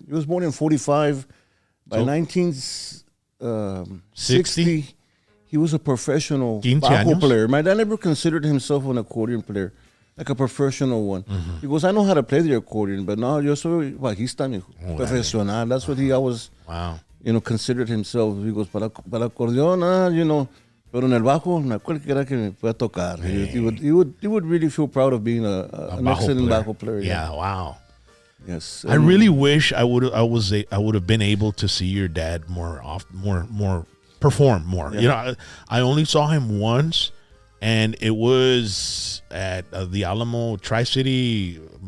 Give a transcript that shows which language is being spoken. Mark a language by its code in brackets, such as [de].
[en] He was born in 45. By 1960, he was a professional bajo player. My dad never considered himself an accordion player, like a professional one. He goes, I know how to play the accordion, but no, [es] yo soy bajista, profesional. [en] That's what he always, you know, considered himself. He goes, [es] para acordeón, [en] you know. [es] Pero en el bajo, no cualquiera que me pueda tocar. [en] He would really feel proud of being an excellent bajo player. Yeah, wow. Yes. I really wish I would have been able to see your dad more perform more. Yeah. You know, I only saw him once, and it was at the Alamo Tri-City.